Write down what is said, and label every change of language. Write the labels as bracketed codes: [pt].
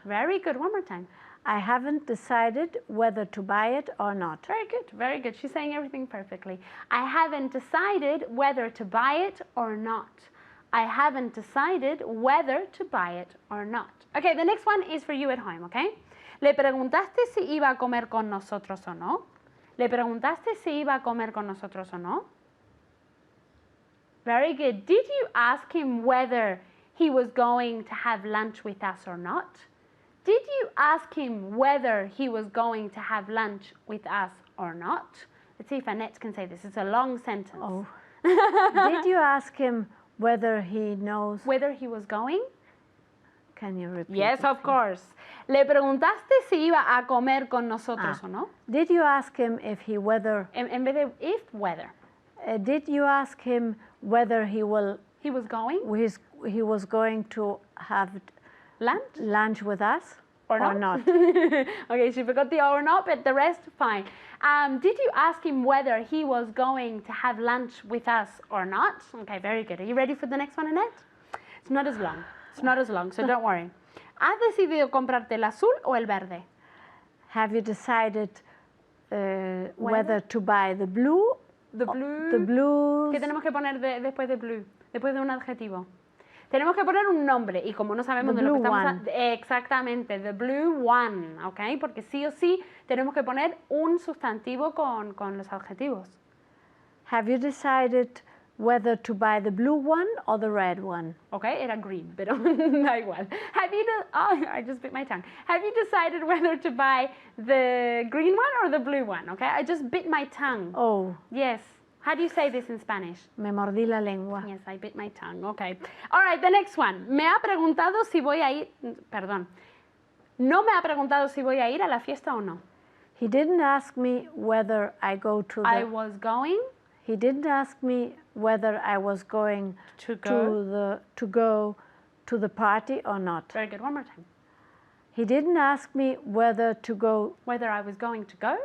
[en] Very good, one more time. I haven't decided whether to buy it or not. Very good, very good. She's saying everything perfectly. I haven't decided whether to buy it or not. I haven't decided whether to buy it or not. Okay, the next one is for you at home, okay? [es] ¿Le preguntaste si iba a comer con nosotros o no? ¿Le preguntaste si iba a comer con nosotros o no? [en] Very good. Did you ask him whether he was going to have lunch with us or not? Did you ask him whether he was going to have lunch with us or not? Let's see if Annette can say this. It's a long sentence. Oh. Did you ask him whether he knows? Whether he was going? Can you repeat? Yes, it, of please? course. [es] ¿Le preguntaste si iba a comer con nosotros o no? [en] Did you ask him if he whether? [es] En vez de if, whether. [en] Did you ask him whether he will? He was going? He was going to have Lunch? with us Or not? Okay, she forgot the or not, but the rest, fine. Did you ask him whether he was going to have lunch with us or not? Okay, very good. Are you ready for the next one, Annette? It's not as long. It's not as long, so don't worry. [es] ¿Has decidido comprarte el azul o el verde? [en] Have you decided whether to buy the blue? The blue. The blues. [es] ¿Qué tenemos que poner después de blue? Después de un adjetivo. Tenemos que poner un nombre y como no sabemos [en] The [es] de lo que [en] blue [es] estamos... Exactamente, [en] the blue one, [es] ¿ok? Porque sí o sí tenemos que poner un sustantivo con los adjetivos. [en] Have you decided whether to buy the blue one or the red one? [es] ¿Ok? Era green, pero da igual. [en] I just bit my tongue. Have you decided whether to buy the green one or the blue one? ¿Ok? I just bit my tongue. Oh, Yes. How do you say this in Spanish? [es] me mordí la lengua. [en] Yes, I bit my tongue. Okay. All right, the next one. [es] Me ha preguntado si voy a ir... Perdón. No me ha preguntado si voy a ir a la fiesta o no. [en] He didn't ask me whether I go to the... I was going He didn't ask me whether I was going to go... to go to the party or not. Very good. One more time. He didn't ask me whether to go... Whether I was going to go?